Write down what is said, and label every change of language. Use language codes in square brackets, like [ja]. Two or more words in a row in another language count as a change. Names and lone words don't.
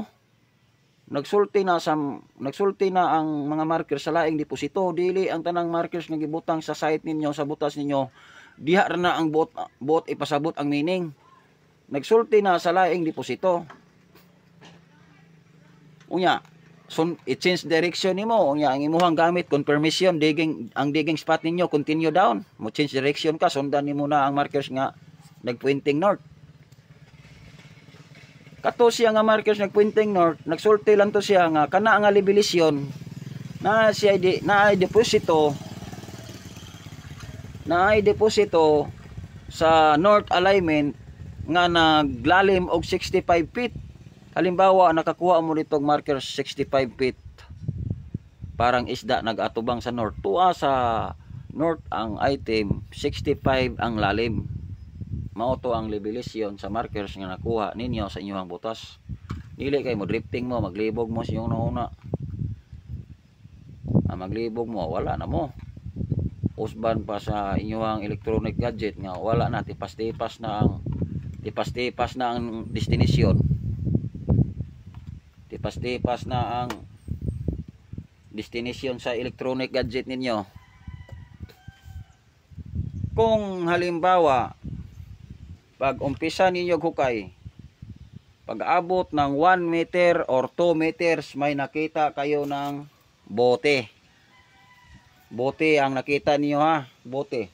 [ceb] Nagsulti na ang mga marker sa laing deposito, dili ang tanang markers nga gibutang sa site ninyo, sa butas ninyo, diha ra na ang buot ipasabot ang meaning. Nagsulti na sa laing deposito. Unya, i- [en] change direction [ceb] nimo, unya ang imuhang gamit confirmation, ang [en] digging spot [ceb] ninyo continue down. Mo [en] change direction [ceb] ka, sundan nimo na ang markers nga nagpointing north. Kato siya nga markers nagpointing north, nagsulti lang to siya nga kana nga libilisyon na siya na deposito sa [en] north alignment [ceb] nga naglalim og 65 feet. Halimbawa nakakuha mo dito markers 65 feet, parang isda nagatubang sa north tuwa sa north ang item, 65 ang lalim. Mao to ang levelisyon sa markers nga nakuha ninyo sa inyong butas. Dili kay mo drifting mo, maglibog mo sa iyong nauna. Maglibog mo, wala na mo. Usban pa sa inyong [en] electronic gadget [ceb] nga wala na, tipas-tipas na ang destination. Tipas-tipas na ang destination sa [en] electronic gadget [ceb] ninyo. Kung halimbawa pag umpisa ninyo hukay, pag abot ng [en] 1 meter or 2 meters, [tl] may nakita kayo ng bote. Bote ang nakita niyo ha, bote.